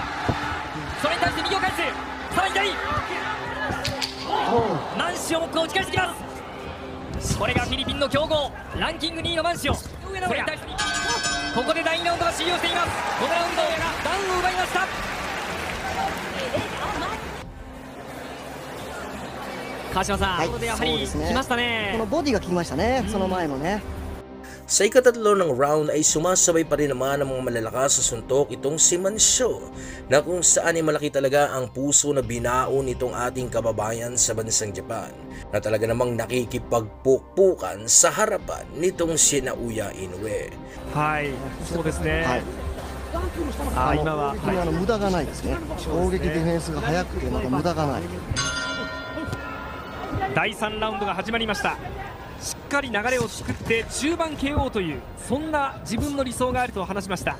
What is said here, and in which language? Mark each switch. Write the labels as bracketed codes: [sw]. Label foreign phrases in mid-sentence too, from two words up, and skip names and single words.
[ja] それに対して右を返す。さらに左、マンシオも打ち返してきます。これがフィリピンの強豪、ランキング2位のマンシオ。それに対してここで第2ラウンドが終了しています。このラウンドがダウンを奪いました。川島さん、ここでやはり来ましたね。このボディが効きましたね、その前もね。 [tl] Sa ikatatlo ng round ay sumasabay pa rin naman ang mga malalakas sa suntok itong si Mansio, na kung saan ay malaki talaga ang puso na binaon nitong ating kababayan sa bansang Japan, na talaga namang nakikipagpukpukan sa harapan nitong si Naoya Inoue. [ja] はい、そうですね。はい、今は無駄がないですね。攻撃ディフェンスが速くてまた無駄がない。第3ラウンドが始まりました。しっかり流れを作って中盤 KO というそんな自分の理想があると話しました。